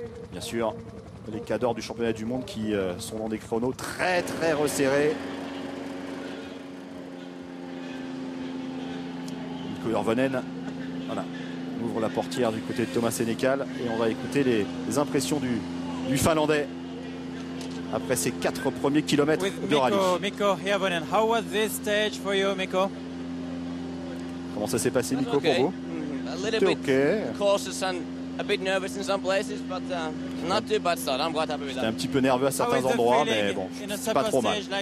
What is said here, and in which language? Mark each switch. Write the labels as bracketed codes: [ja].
[fr] Bien sûr, les cadors du championnat du monde qui sont dans des chronos très très resserrés. Mikko Hirvonen, voilà, on ouvre la portière du côté de Thomas Sénécal et on va écouter les impressions du Finlandais après ces 4 premiers kilomètres de rallye. [en] Mikko Hirvonen, how was this stage for you, Mikko? [fr] Comment ça s'est passé, Mikko, pour vous? [en] A little bit cautious and a bit nervous in some places, but not too bad start. I'm quite happy with [fr] J'étais [en] that. [fr] un petit peu nerveux à certains endroits, mais bon, c'est pas trop mal.